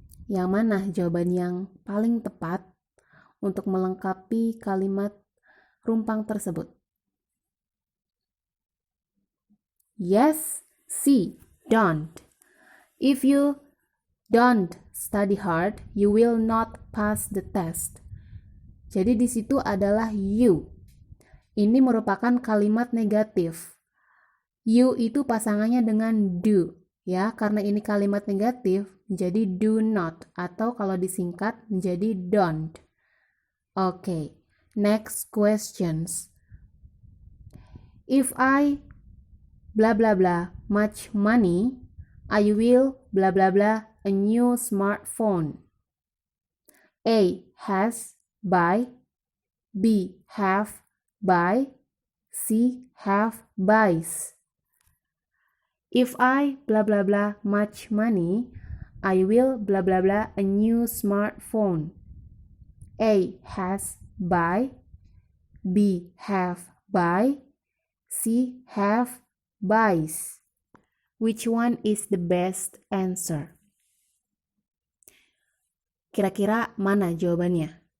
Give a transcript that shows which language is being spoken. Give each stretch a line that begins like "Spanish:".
Indonesian: Yang mana jawaban yang paling tepat untuk melengkapi kalimat rumpang tersebut?
English: Yes, C. Don't. If you don't study hard, you will not pass the test.
Indonesian: Jadi di situ adalah you. Ini merupakan kalimat negatif. You itu pasangannya dengan do, ya. Karena ini kalimat negatif, menjadi do not, atau kalau disingkat menjadi don't.
English: Okay, next questions. If I blah blah blah much money, I will blah blah blah a new smartphone. A. Has, buy. B. Have, buy. C. Have, buys. If I blah blah blah much money, I will blah blah blah a new smartphone. A. Has buy. B. Have buy. C. Have buys. Which one is the best answer?
Indonesian: Kira-kira mana jawabannya?